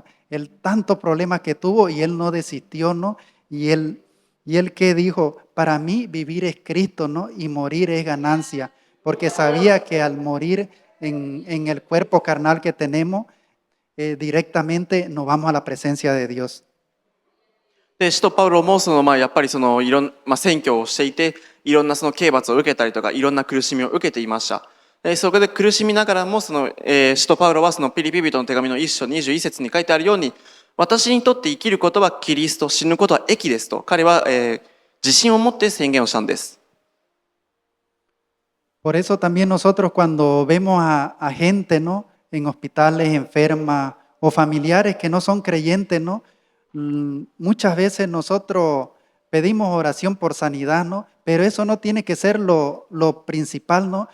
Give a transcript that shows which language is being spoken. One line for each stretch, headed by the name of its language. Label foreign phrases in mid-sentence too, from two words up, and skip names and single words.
Spanish: Él tantos problemas que tuvo y él no desistió, ¿no? Y él que dijo, para mí vivir es Cristo, ¿no? Y morir es ganancia, porque sabía que al morir en el cuerpo carnal que tenemos, directamente nos vamos a la presencia de Dios.
Japanese: で、使徒パウロもやっぱり選挙をしていて、いろんな刑罰を受けたりとか、いろんな苦しみを受けていました。そこで苦しみながらも、使徒パウロはピリピ人の手紙の1章21節に書いてあるように、私にとって生きることはキリスト、死ぬことは益ですと、彼は、自信を持って宣言をしたんです。
Spanish: Por eso también nosotros cuando vemos a gente, ¿no?, en hospitales, enferma, o familiares que no son creyentes, ¿no? Muchas veces nosotros pedimos oración por sanidad, ¿no? Pero eso no tiene que ser lo principal, ¿no?